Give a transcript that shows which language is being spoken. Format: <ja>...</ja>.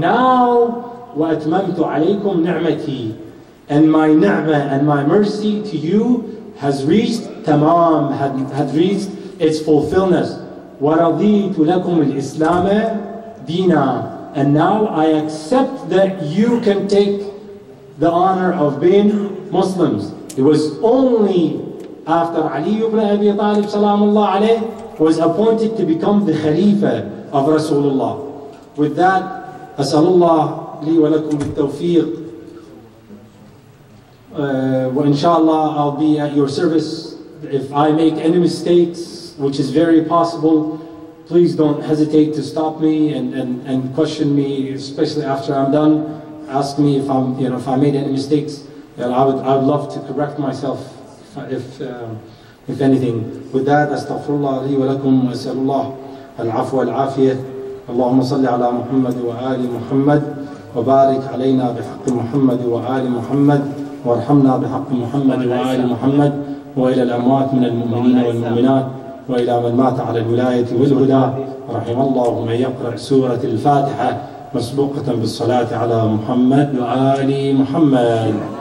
<en>Now,</en> <ar>وَأَتْمَمْتُ عَلَيْكُمْ نِعْمَتِي.</ar> <en>And my ni'mah and my mercy to you has reached tamam, had reached its fulfillment.</en> <ar>وَرَضِيتُ لَكُمُ الْإِسْلَامَ دِينًا.</ar> <en>And now I accept that you can take the honor of being Muslims. It was only after Ali ibn Abi Talib salamullah alayh was appointed to become the Khalifa of Rasulullah. With that,</en> <ar>As'alullah li wa lakum bit-tawfiq.</ar> <en>Inshallah, I'll be at your service. If I make any mistakes, which is very possible, please don't hesitate to stop me and question me, especially after I'm done. Ask me if if I made any mistakes. I would love to correct myself if anything. With that,</en> <ar>astaghfirullah li wa lakum wa as'alullah al-afwa wal-afiyah. اللهم صل على محمد وآل محمد وبارك علينا بحق محمد وآل محمد وارحمنا بحق محمد وآل محمد وإلى الأموات من المؤمنين والمؤمنات وإلى من مات على الولاية والهدى رحم الله من يقرأ سورة الفاتحة مسبوقة بالصلاة على محمد وآل محمد.</ar>